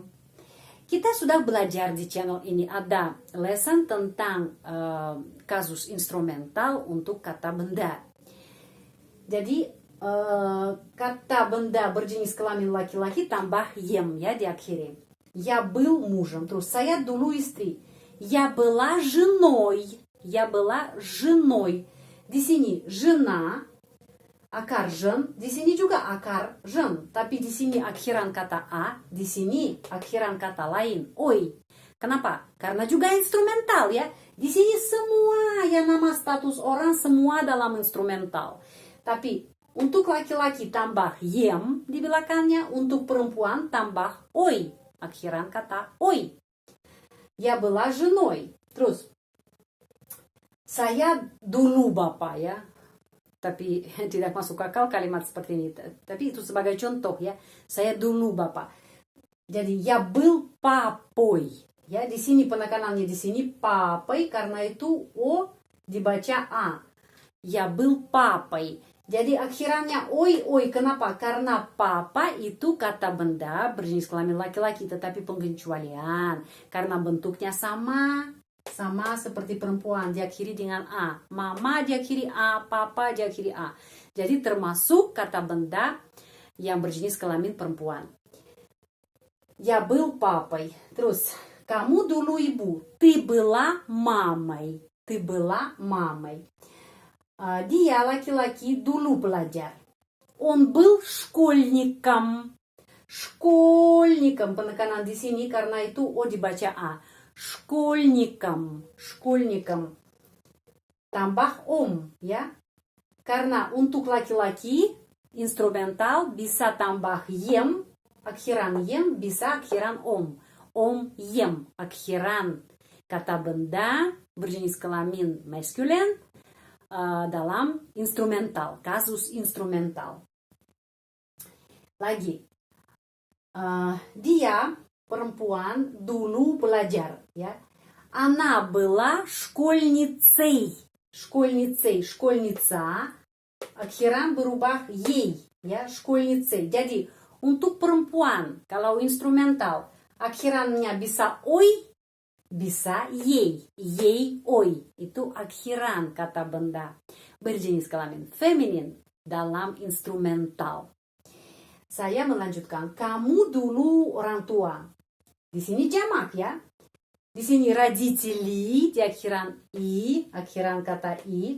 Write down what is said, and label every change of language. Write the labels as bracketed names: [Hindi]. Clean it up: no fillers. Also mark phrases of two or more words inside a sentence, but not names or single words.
[Indonesian] Kita sudah belajar di channel ini, ada lesson tentang kasus instrumental untuk kata benda. Jadi kata benda berjenis kelamin laki-laki tambah ем ya diakhiri. [Russian] Я был мужем. [Indonesian] Terus saya dulu istri. [Russian] Я была женой. Я была женой. [Indonesian] Di sini жена, akar жен, di sini juga akar жен, tapi di sini akhiran kata a, di sini akhiran kata lain, oi. Kenapa? Karena juga instrumental ya. Di sini semua yang nama status orang semua dalam instrumental. Tapi untuk laki-laki tambah ем di belakangnya, untuk perempuan tambah ой, akhiran kata ой. [Russian] Я была женой. [Indonesian] Terus saya dulu bapak ya, tapi tidak masuk akal kalimat seperti ini. Tapi itu sebagai contoh ya. Saya dulu bapak. Jadi [Russian] я был папой. [Indonesian] Ya di sini penekanannya di sini папой karena itu o dibaca a. [Russian] Я был папой. [Indonesian] Jadi akhirannya oi. Kenapa? Karena papa itu kata benda berjenis kelamin laki-laki, tetapi pengecualian karena bentuknya sama seperti perempuan, diakhiri dengan a. Mama diakhiri a, papa diakhiri a. Jadi termasuk kata benda yang berjenis kelamin perempuan. [Russian] Я был папой. [Indonesian] Terus, kamu dulu ibu. [Russian] Ты была мамой. Ты была мамой. [Indonesian] Dia laki-laki dulu belajar. [Russian] Он был школьником. Школьником. [Indonesian] Penekanan di sini karena itu o dibaca a. Школьником. Tambah ya. Karena untuk laki-laki instrumental bisa tambah ем, akhiran ем, bisa akhiran ем, akhiran kata benda berjenis kelamin maskulin dalam instrumental, kasus instrumental. Lagi, dia perempuan dulu belajar, ya. [Russian] Она была школьницей. [Indonesian] Школьница, akhiran berubah ей, ya, школьницей. Jadi untuk perempuan kalau instrumental akhirannya bisa ой, bisa ей, ой. Itu akhiran kata benda berjenis kelamin feminin dalam instrumental. Saya melanjutkan, kamu dulu orang tua. Di sini jamak ya. Di sini родители di akhiran i, akhiran kata i.